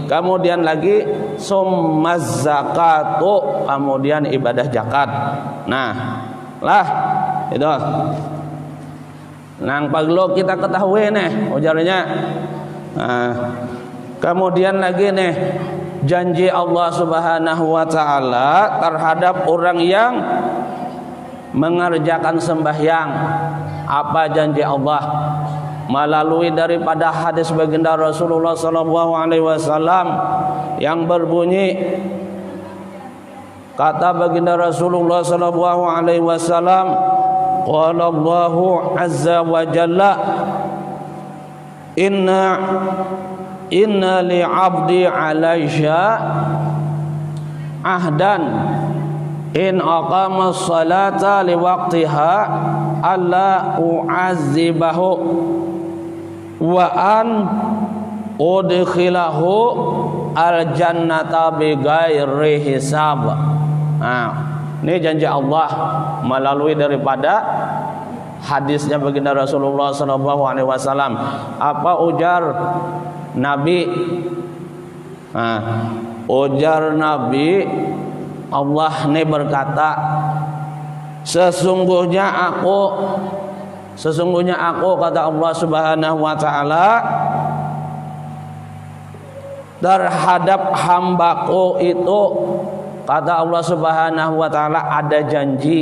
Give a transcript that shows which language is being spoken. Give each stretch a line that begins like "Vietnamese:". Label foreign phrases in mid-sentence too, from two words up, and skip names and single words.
Indonesian: Kemudian lagi
Arabic: ثم الزكاة,
Indonesian: kemudian ibadah zakat.
Banjar: Itu nang perlu kita ketahui nih ujarnya.
Indonesian: Kemudian lagi nih janji Allah
Arabic: سبحانه وتعالى
Indonesian: terhadap orang yang mengerjakan sembahyang. Apa janji Allah? Melalui daripada hadis baginda Rasulullah
Arabic: صلى الله عليه وسلم
Indonesian: yang berbunyi, kata baginda Rasulullah
Arabic: صلى الله عليه وسلم، قال الله عز وجل, إن لعبدي علي عهدا إن أقام الصلاة لوقتها ألا أعذبه وأن أدخله الجنة بغير حساب.
Indonesian: Ini janji Allah melalui daripada hadisnya baginda Rasulullah
Arabic: صلى الله عليه وسلم.
Banjar: Apa ujar Nabi? Ujar Nabi,
Indonesian: Allah ini berkata, sesungguhnya aku kata Allah
Arabic: سبحانه وتعالى,
Indonesian: terhadap hambaku itu, kata Allah
Arabic: سبحانه وتعالى,
Indonesian: ada janji.